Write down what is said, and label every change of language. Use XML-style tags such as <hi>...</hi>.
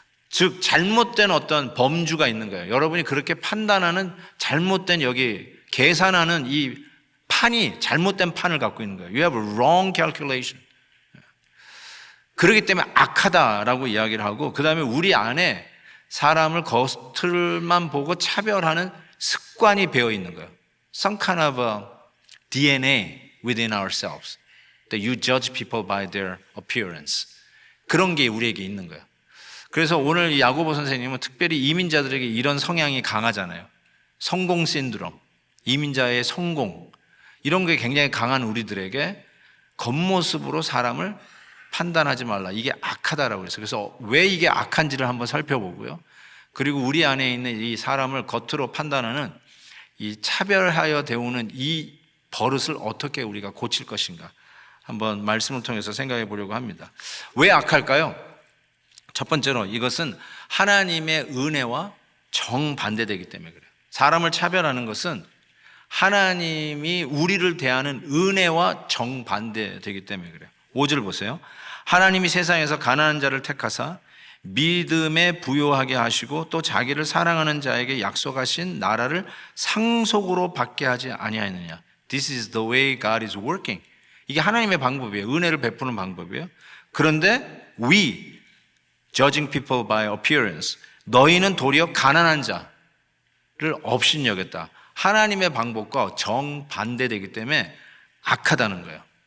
<ko>즉 잘못된 어떤 범주가 있는 거예요. 여러분이 그렇게 판단하는 잘못된, 여기 계산하는 이 판이 잘못된 판을 갖고 있는 거예요.</ko> <en>You have a wrong calculation.</en> <ko>그렇기 때문에 악하다라고 이야기를 하고, 그 다음에 우리 안에 사람을 겉을만 보고 차별하는 습관이 배어 있는 거예요.</ko> <en>Some kind of a DNA within ourselves that you judge people by their appearance.</en> <ko>그런 게 우리에게 있는 거예요. 그래서 오늘 이 야고보 선생님은 특별히 이민자들에게 이런 성향이 강하잖아요. 성공 신드롬, 이민자의 성공, 이런 게 굉장히 강한 우리들에게 겉모습으로 사람을 판단하지 말라, 이게 악하다라고 그랬어요. 그래서 왜 이게 악한지를 한번 살펴보고요, 그리고 우리 안에 있는 이 사람을 겉으로 판단하는 이 차별하여 대우는 이 버릇을 어떻게 우리가 고칠 것인가 한번 말씀을 통해서 생각해 보려고 합니다. 왜 악할까요? 첫 번째로 이것은 하나님의 은혜와 정반대되기 때문에 그래요. 사람을 차별하는 것은 하나님이 우리를 대하는 은혜와 정반대되기 때문에 그래요. 5절 보세요. 하나님이 세상에서 가난한 자를 택하사 믿음에 부요하게 하시고 또 자기를 사랑하는 자에게 약속하신 나라를 상속으로 받게 하지 아니하느냐.</ko> <en>This is the way God is working.</en> <ko>이게 하나님의 방법이에요. 은혜를 베푸는 방법이에요. 그런데</ko> <en>we judging people by appearance,</en> <ko>너희는 도리어 가난한 자를 업신여겼다. 하나님의 방법과 정반대되기 때문에 악하다는 거예요.</ko>